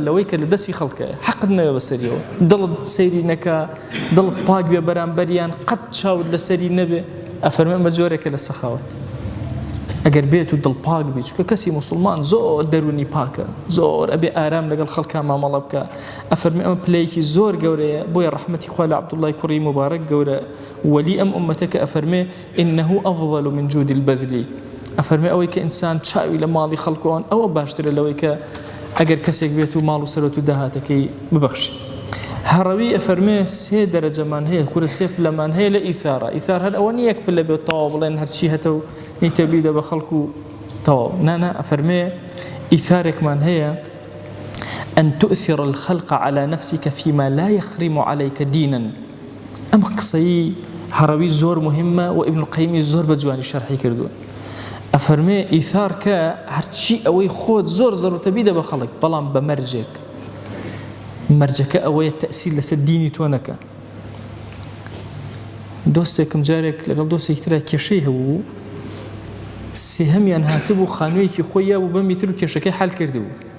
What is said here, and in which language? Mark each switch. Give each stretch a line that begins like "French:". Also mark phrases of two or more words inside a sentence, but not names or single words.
Central Kurdish: لەوەی کە لە دەستی خەڵکە حەقت نەوێ بەسەریەوە دڵت سەیری نەکا دڵت پاک بێ بەرامبەریان قەت چاوت لەسەری نەبێ ئەفەرمێ ئەمە جۆرێکە لە سەخاوەت ئەگەر بێت و دڵ پاک بێت چونکە کەسی موسڵمان زۆر دەرونی پاکە زۆر ئەبێ ئارام لەگەڵ خەڵکا مامەڵە بکە ئەفەرمێ ئەمە پلەیەکی زۆر گەورەیە بۆیە ڕەحمەتی خوا لە عەبدوڵڵای کوڕی مبارەک گەورە وەلی ئەم ئومەتە کە ئەفەرمێ
Arabic: إنه أفضل من جود البذل
Central Kurdish: ئەفەرمێ ئەوەی کە ئینسان چاوی لە ماڵی خەڵکۆن ئەوە باشترە لەوەی کە ئەگەر کەسێک بێت و ماڵ و سەرەت و داهاتەکەی ببەخشی هەڕەوی ئەفەرمێ سێ دەرەجەمان هەیە کورە سێ پلەمان هەیە لە ئیثارە ئیثار هەر ئەوە نیە یەک پلە بێت تەواو بڵێن هەرچی هەتە و نیتە بیدە بە خەڵک و تەواو نا ئەفەرمێ ئیثارێکمان هەیە
Arabic: أن تؤثر الخلق على نفسك فيما لا يخرم عليك دينا
Central Kurdish: ئەم قسەی هەڕەوی زۆر مهمە و ئیبن القەیمی زۆر بە جوانی شەرحی کردووە ئەفەرمێ ئیثار کە هەرچی ئەوەی خۆت زۆر زەڕوتە بیدە بە خەڵک بەڵام بە مەرجێک مەرجەکە ئەوەیە تەئسیر لەسەر دینی تۆ نەکە دۆستێکم جارێک لەگەڵ دۆستێکی ترا کێشەی هەبوو سێهەمیان هاتبوو خانوویەکی خۆی یابوو بەمی تر و کێشەکەی حەل کردبوو